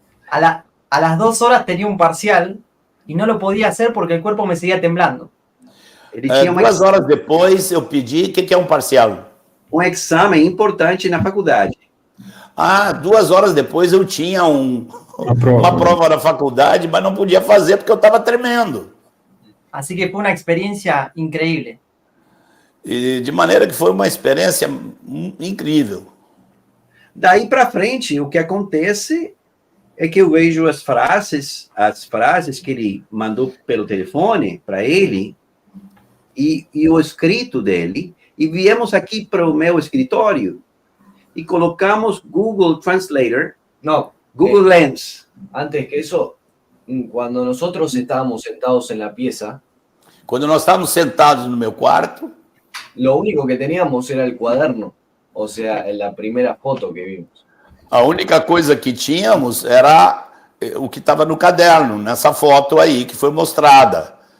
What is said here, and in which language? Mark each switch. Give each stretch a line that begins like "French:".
Spanish: A las 2 horas tenía un parcial y no lo podía hacer porque el cuerpo me seguía temblando.
Portuguese: Ele tinha 2 horas depois eu pedi, o que é um parcial? um exame importante na faculdade. 2 horas depois eu tinha uma prova na faculdade, mas não podia fazer porque eu estava tremendo.
Spanish: Así que fue una experiencia increíble.
Portuguese: E de maneira que foi uma experiência incrível. Daí para frente, o que acontece é que eu vejo as frases que ele mandou pelo telefone para ele e o escrito dele, e viemos aqui para o meu escritório e colocamos Google Translator,
Spanish: No, Google Lens. antes que eso, cuando nosotros estábamos sentados en la pieza,
Portuguese: Quando nós estávamos sentados no meu quarto,
Spanish: lo único que teníamos era el cuaderno, o sea, en la primera foto que vimos.
Portuguese: a única coisa que tínhamos era o que estava no caderno, nessa foto aí que foi mostrada.